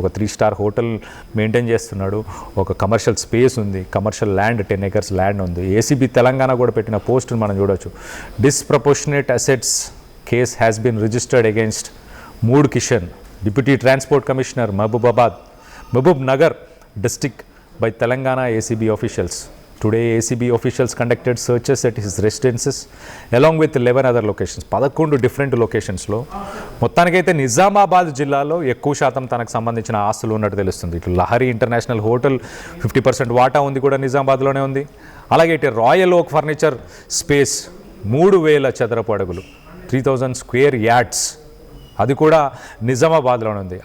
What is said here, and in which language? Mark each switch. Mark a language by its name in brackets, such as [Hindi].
[Telugu] ఒక 3 star hotel maintain చేస్తున్నాడు, ఒక కమర్షియల్ స్పేస్ ఉంది, కమర్షియల్ ల్యాండ్ 10 acres ల్యాండ్ ఉంది. ఏసీబీ తెలంగాణ కూడా పెట్టిన పోస్టును మనం చూడొచ్చు. [English] Disproportionate assets case has been registered against Mood Kishan, deputy transport commissioner Mahabubnagar district by Telangana ACB officials. Today, ACB officials conducted searches at his residences along with 11 other locations. [Telugu] 11 different లొకేషన్స్లో. మొత్తానికైతే నిజామాబాద్ జిల్లాలో ఎక్కువ శాతం తనకు సంబంధించిన ఆస్తులు ఉన్నట్టు తెలుస్తుంది. ఇటు లహరి ఇంటర్నేషనల్ హోటల్ 50% వాటా ఉంది కూడా నిజామాబాద్లోనే ఉంది. అలాగే ఇటు రాయల్ ఓక్ ఫర్నిచర్ స్పేస్ 3000 చదరపు అడుగులు, 3000 స్క్వేర్ యార్డ్స్, అది కూడా నిజామాబాద్లోనే ఉంది.